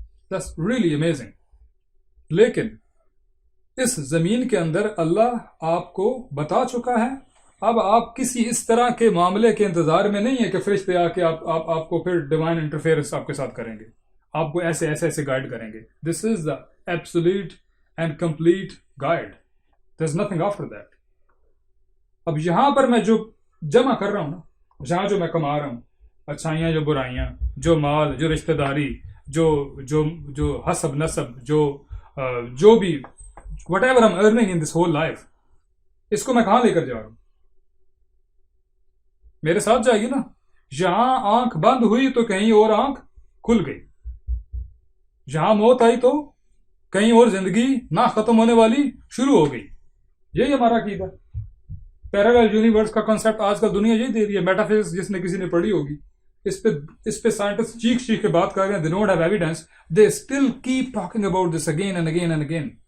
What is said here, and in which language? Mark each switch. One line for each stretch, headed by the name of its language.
English: That's really amazing.
Urdu: لیکن اس زمین کے اندر اللہ آپ کو بتا چکا ہے. اب آپ کسی اس طرح کے معاملے کے انتظار میں نہیں ہے کہ فرشتے آ کے آپ کو پھر ڈیوائن انٹرفیئرنس آپ کے ساتھ کریں گے، آپ کو ایسے ایسے ایسے گائیڈ کریں گے.
English: This is the absolute and complete guide. There is nothing after that.
Urdu: اب یہاں پر میں جو جمع کر رہا ہوں نا، جہاں جو میں کما رہا ہوں، اچھائیاں جو برائیاں، جو مال، جو رشتہ داری، جو حسب نسب، جو بھی
English: whatever I'm earning in this whole life،
Urdu: اس کو میں کہاں لے کر جا رہا ہوں؟ میرے ساتھ جائے گی نا. جہاں آنکھ بند ہوئی تو کہیں اور آنکھ کھل گئی، جہاں موت آئی تو کہیں اور زندگی نہ ختم ہونے والی شروع ہو گئی. یہی ہمارا عقیدہ. پیرالل یونیورس کا کنسیپٹ آج کل دنیا یہی دے رہی ہے. میٹافزکس جس نے کسی نے پڑھی ہوگی، اس پہ سائنٹسٹ چیخ کے بات کر رہے ہیں.
English: they don't have evidence, they still keep talking about this again and again and again.